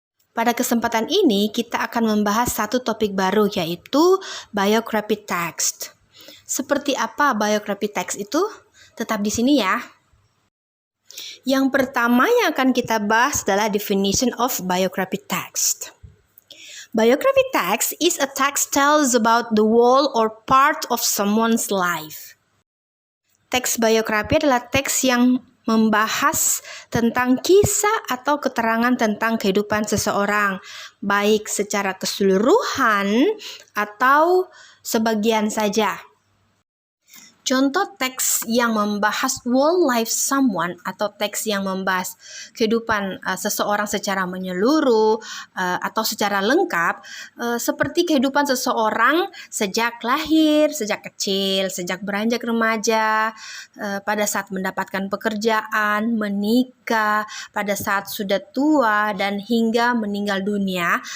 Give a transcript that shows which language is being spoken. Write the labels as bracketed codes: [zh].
[id] Pada kesempatan ini kita akan membahas satu topik baru, yaitu biography text. Seperti apa biography text itu? Tetap di sini ya. Yang pertama yang akan kita bahas adalah definition of biography text. [en] Biography text is a text tells about the whole or part of someone's life. [id] Teks biografi adalah teks yang membahas tentang kisah atau keterangan tentang kehidupan seseorang, baik secara keseluruhan atau sebagian saja. Contoh teks yang membahas [en] whole life someone [id] atau teks yang membahas kehidupan seseorang secara menyeluruh atau secara lengkap, seperti kehidupan seseorang sejak lahir, sejak kecil, sejak beranjak remaja, pada saat mendapatkan pekerjaan, menikah, pada saat sudah tua, dan hingga meninggal dunia.